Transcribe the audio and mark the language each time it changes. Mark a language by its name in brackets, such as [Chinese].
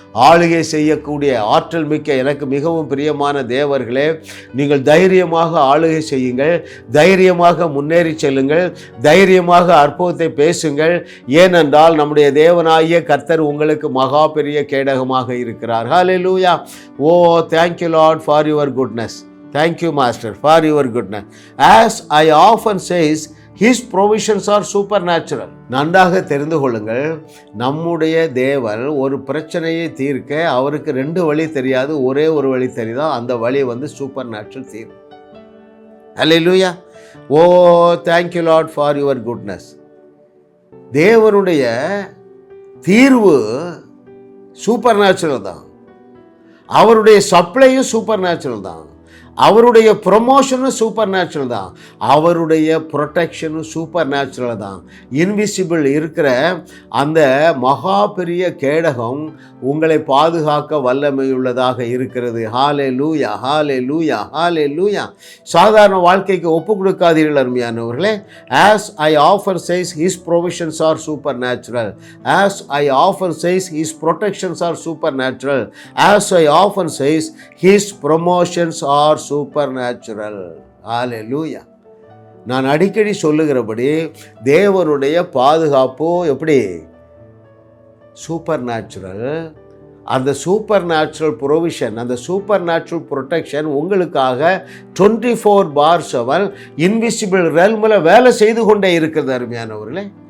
[Tamil] ஆளுகை செய்யக்கூடிய ஆற்றல் மிக்க எனக்கு மிகவும் பிரியமான தேவர்களே, நீங்கள் தைரியமாக ஆளுகை செய்யுங்கள், தைரியமாக முன்னேறி செல்லுங்கள், தைரியமாக அற்புதத்தை பேசுங்கள். ஏனென்றால் நம்முடைய தேவனாகிய கர்த்தர் உங்களுக்கு மகா பெரிய கேடகமாக இருக்கிறார். ஹல்லேலூயா. [English] Oh, thank you Lord for your goodness. Thank you Master for your goodness. As I often says, His provisions are supernatural. [Tamil] நன்றாக தெரிந்து கொள்ளுங்கள், நம்முடைய தேவன் ஒரு பிரச்சனையை தீர்க்க அவருக்கு 2 வழி தெரியாது, ஒரே ஒரு வழி தெரியுதா. அந்த வழி சூப்பர் நேச்சுரல் தீர்வு. ஹல்லேலூயா. [English] Oh, thank you Lord for your goodness. [Tamil] தேவனுடைய தீர்வு சூப்பர் நேச்சுரல் தான். அவருடைய சப்ளையும் சூப்பர் நேச்சுரல் தான். அவருடைய ப்ரொமோஷனும் சூப்பர் நேச்சுரல் தான். அவருடைய ப்ரொடெக்ஷனும் சூப்பர் நேச்சுரல் தான். இன்விசிபிள் இருக்கிற அந்த மகா பெரிய கேடகம் உங்களை பாதுகாக்க வல்லமையுள்ளதாக இருக்கிறது. ஹல்லேலூயா, ஹல்லேலூயா, ஹல்லேலூயா. சாதாரண வாழ்க்கைக்கு ஒப்பு கொடுக்காதீர்கள் அருமையானவர்களே. [English] As I often says, His provisions are supernatural. As I often says, His protections are supernatural. As I often says, His promotions are supernatural. Hallelujah. [Tamil] நான் அடிக்கடி சொல்லுகிறபடி தேவனுடைய பாதுகாப்பு எப்படி சூப்பர் நேச்சுரல். அந்த சூப்பர் நேச்சுரல் ப்ரொவிஷன், அந்த சூப்பர் நேச்சுரல் ப்ரொடெக்ஷன் உங்களுக்காக 24/7 invisible ரெல்மில் வேலை செய்து கொண்டே இருக்கிறது அருமையானவர்களே.